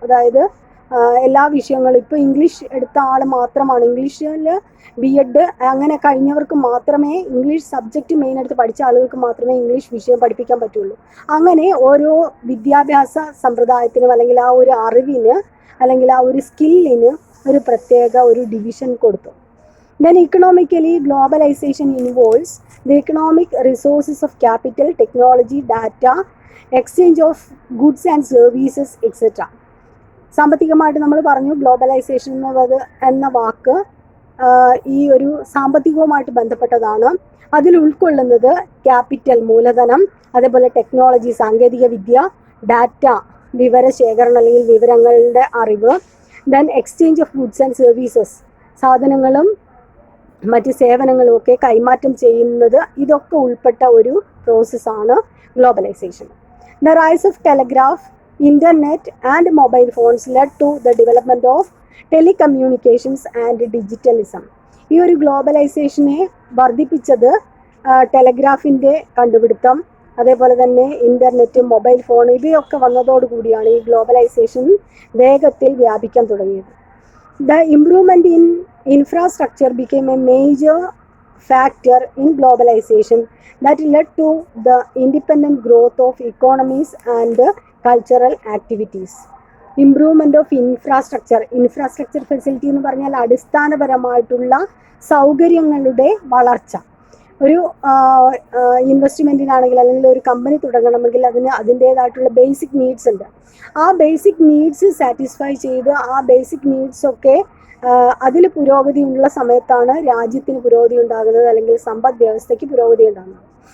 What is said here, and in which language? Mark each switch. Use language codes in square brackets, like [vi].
[ml] അതായത് എല്ലാ വിഷയങ്ങളും ഇപ്പോൾ ഇംഗ്ലീഷ് എടുത്ത ആൾ മാത്രമാണ്, ഇംഗ്ലീഷിൽ BEd അങ്ങനെ കഴിഞ്ഞവർക്ക് മാത്രമേ, ഇംഗ്ലീഷ് സബ്ജക്റ്റ് മെയിൻ എടുത്ത് പഠിച്ച ആളുകൾക്ക് മാത്രമേ ഇംഗ്ലീഷ് വിഷയം പഠിപ്പിക്കാൻ പറ്റുള്ളൂ. അങ്ങനെ ഓരോ വിദ്യാഭ്യാസ സമ്പ്രദായത്തിനും അല്ലെങ്കിൽ ആ ഒരു അറിവിന് അല്ലെങ്കിൽ ആ ഒരു സ്കില്ലിന് ഒരു പ്രത്യേക ഒരു ഡിവിഷൻ കൊടുത്തു. [en] Then economically, globalization involves the economic resources of capital, technology, data, exchange of goods and services, etc. [ml] സാമ്പത്തികമായിട്ട് നമ്മൾ പറഞ്ഞു ഗ്ലോബലൈസേഷൻ എന്ന വാക്ക് ഈ ഒരു സാമ്പത്തികവുമായിട്ട് ബന്ധപ്പെട്ടതാണ്. അതിൽ ഉൾക്കൊള്ളുന്നത് ക്യാപിറ്റൽ മൂലധനം, അതേപോലെ ടെക്നോളജി സാങ്കേതിക വിദ്യ, ഡാറ്റ വിവരശേഖരണം അല്ലെങ്കിൽ വിവരങ്ങളുടെ അറിവ്, [en] then exchange of goods and services [ml] സാധനങ്ങളും മറ്റ് സേവനങ്ങളും ഒക്കെ കൈമാറ്റം ചെയ്യുന്നത്, ഇതൊക്കെ ഉൾപ്പെട്ട ഒരു പ്രോസസ്സാണ് globalisation. [en] The rise of telegraph, internet and mobile phones led to the development of telecommunications and digitalism. [ml] ഈ ഒരു ഗ്ലോബലൈസേഷനെ വർദ്ധിപ്പിച്ചത് ടെലഗ്രാഫിൻ്റെ കണ്ടുപിടുത്തം, അതേപോലെ തന്നെ ഇൻ്റർനെറ്റ്, മൊബൈൽ ഫോൺ ഇവയൊക്കെ വന്നതോടുകൂടിയാണ് ഈ ഗ്ലോബലൈസേഷൻ വേഗത്തിൽ വ്യാപിക്കാൻ തുടങ്ങിയത്. [en] The improvement in infrastructure became a major factor in globalization that led to the independent growth of economies and cultural activities. Improvement of infrastructure facility [ml] എന്ന് പറഞ്ഞാൽ അടിസ്ഥാനപരമായിട്ടുള്ള സൗകര്യങ്ങളുടെ വളർച്ച. ഒരു ഇൻവെസ്റ്റ്മെൻറ്റിനാണെങ്കിൽ അല്ലെങ്കിൽ ഒരു കമ്പനി തുടങ്ങണമെങ്കിൽ അതിൻ്റേതായിട്ടുള്ള ബേസിക് നീഡ്സ് ഉണ്ട്. ആ ബേസിക് നീഡ്സ് സാറ്റിസ്ഫൈ ചെയ്ത് ആ ബേസിക് നീഡ്സൊക്കെ അതിൽ പുരോഗതിയുള്ള സമയത്താണ് രാജ്യത്തിന് പുരോഗതി ഉണ്ടാകുന്നത് അല്ലെങ്കിൽ സമ്പദ് വ്യവസ്ഥയ്ക്ക് പുരോഗതി ഉണ്ടാകുന്നത്.